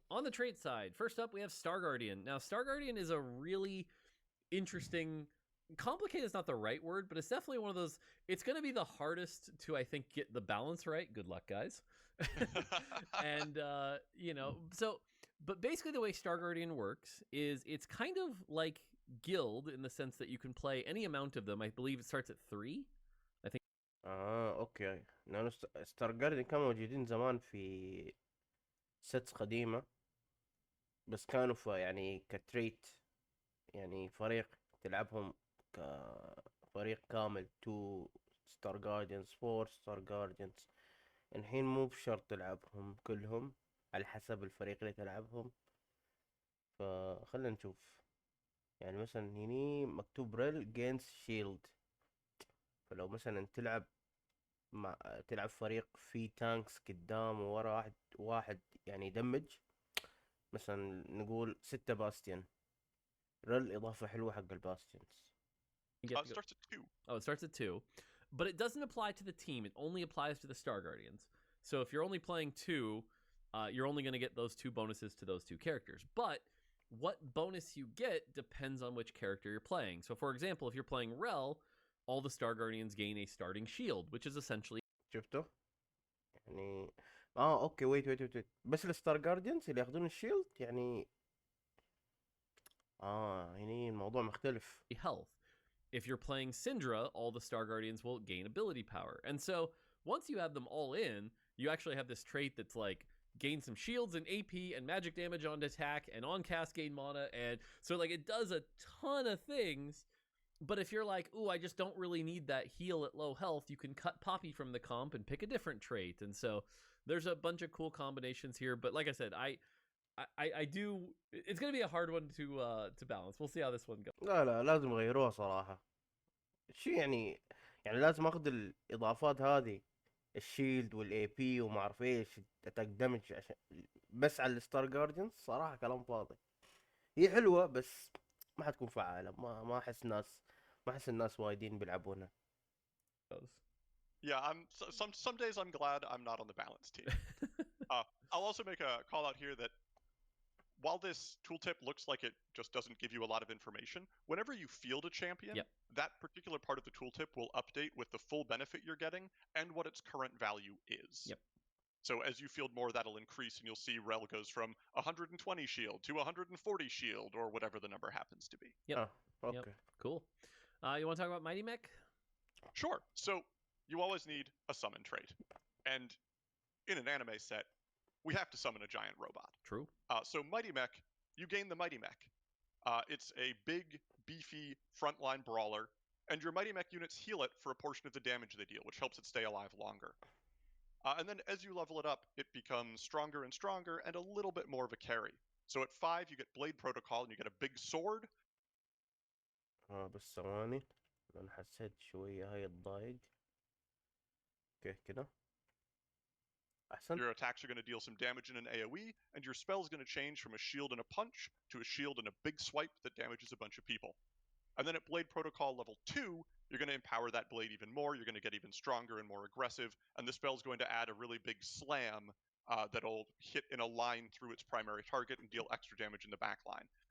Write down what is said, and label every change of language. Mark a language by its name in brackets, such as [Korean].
[English] On the trait side, first up, we have Star Guardian. Now, Star Guardian is a really interesting, complicated is not the right word, but it's definitely one of those, it's going to be the hardest to, I think, get the balance right. Good luck, guys. And, but basically the way Star Guardian works is it's kind of like Guild in the sense that you can play any amount of them. I believe it starts at 3. I think. [Arabic] اوكي. لانه ستار جاردن كانوا موجودين زمان في sets قديمة. بس كانوا يعني كتريت، يعني فريق تلعبهم كفريق كامل، 2 ستار جارديانز، 4 ستار جارديانز. الحين مو بشرط تلعبهم كلهم، على حسب الفريق اللي تلعبهم. فخلنا نشوف. يعني مثلا هني مكتوب ريل جينز شيلد، فلو مثلا تلعب فريق فيه تانكس قدام وورا، واحد يعني يدمج. مثلا نقول 6 باستيون، ريل إضافة حلوة حق الباستيونز. [English] You get It to go. starts at 2. Oh, it starts at 2. But it doesn't apply to the team. It only applies to the Star Guardians. So if you're only playing 2, you're only going to get those 2 bonuses to those 2 characters. But what bonus you get depends on which character you're playing. So for example, if you're playing Rel, all the Star Guardians gain a starting shield, which is essentially [Arabic] شفته يعني. اوكي، ويت بس الستار جارديانز اللي ياخذون الشيلد يعني. يعني الموضوع مختلف. [English] health. If you're playing Syndra, all the Star Guardians will gain ability power. And so once you have them all in, you actually have this trait that's like gain some shields and AP and magic damage on attack and on cast gain mana. And so like it does a ton of things. But if you're like, ooh, I just don't really need that heal at low health, you can cut Poppy from the comp and pick a different trait. And so there's a bunch of cool combinations here. But like I said, I do. It's gonna be a hard one to balance. We'll see how this one goes. [Arabic] لا لازم يغيروها صراحة. شو يعني لازم اخذ الاضافات هذه، الشيلد والاي بي وما اعرف ايش، اتاك دمج، عشان بس على الستار جارديانز. صراحة كلام فاضي. هي حلوة بس ما حتكون فعالة. ما احس الناس وايدين بيلعبونها. [English] Yeah, some days I'm glad I'm not on the balance team. I'll also make a call out here that while this tooltip looks like it just doesn't give you a lot of information, whenever you field a champion, Yep. that particular part of the tooltip will update with the full benefit you're getting and what its current value is. Yep. So as you field more, that'll increase, and you'll see Rel goes from 120 shield to 140 shield, or whatever the number happens to be. Yep. Okay. Yep. Cool. You want to talk about Mighty Mech? Sure. So you always need a summon trait. And in an anime set, we have to summon a giant robot. True. So Mighty Mech, you gain the Mighty Mech. It's a big, beefy frontline brawler, and your Mighty Mech units heal it for a portion of the damage they deal, which helps it stay alive longer. And then as you level it up, it becomes stronger and stronger and a little bit more of a carry. So at 5, you get Blade Protocol and you get a big sword. [Arabic] بس ثواني، انا حسيت شوية هاي الضايق. اوكي كده احسن. [English] Your attacks are going to deal some damage in an AoE, and your spell's going to change from a shield and a punch to a shield and a big swipe that damages a bunch of people. And then at Blade Protocol level 2, you're going to empower that blade even more. You're going to get even stronger and more aggressive, and the spell's going to add a really big slam that'll hit in a line through its primary target and deal extra damage in the back line.